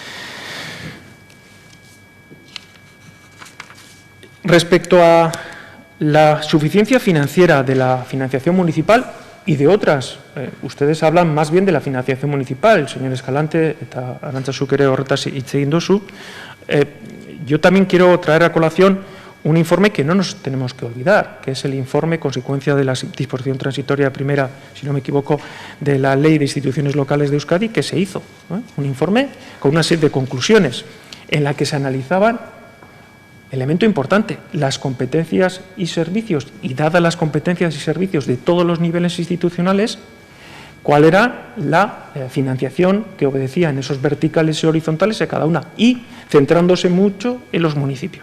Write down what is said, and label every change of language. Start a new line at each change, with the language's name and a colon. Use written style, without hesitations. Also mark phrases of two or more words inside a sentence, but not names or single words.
Spanish: Respecto a La suficiencia financiera de la financiación municipal y de otras, ustedes hablan más bien de la financiación municipal, señor Escalante,
Basque: eta Arantzazu ere horretaz hitz egin duzu.
Spanish: Yo también quiero traer a colación un informe que no nos tenemos que olvidar, que es el informe consecuencia de la disposición transitoria primera, si no me equivoco, de la Ley de Instituciones Locales de Euskadi, que se hizo, un informe con una serie de conclusiones en la que se analizaban, elemento importante, las competencias y servicios, y dadas las competencias y servicios de todos los niveles institucionales, cuál era la financiación que obedecía en esos verticales y horizontales de cada una, y centrándose mucho en los municipios.